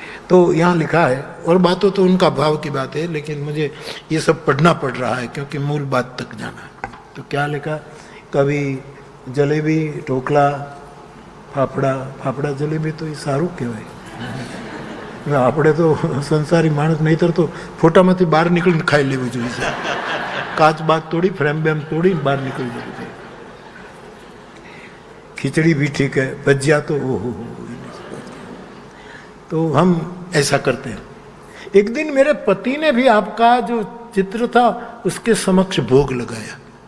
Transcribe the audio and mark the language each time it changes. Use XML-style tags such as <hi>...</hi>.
<hi>तो यहाँ लिखा है, और बातों तो उनका भाव की बात है, लेकिन मुझे ये सब पढ़ना पड़ रहा है क्योंकि मूल बात तक जाना है। तो क्या लिखा, कभी जलेबी ढोकला फाफड़ा, फाफड़ा जलेबी</hi> <gu>तो ये सारू कहेवाय। આપણે તો સંસારી માણસ, નહીતર તો ફોટામાંથી બહાર નીકળીને ખાઈ લેવું જોઈએ છે। કાચ બાગ તોડી, ફ્રેમ બેમ તોડીને બહાર નીકળી જવું જોઈએ।</gu> <hi>खिचड़ी भी ठीक है, भजिया तो ओहो। तो हम ऐसा करते हैं। एक दिन मेरे पति ने भी आपका जो चित्र था उसके समक्ष भोग लगाया।</hi>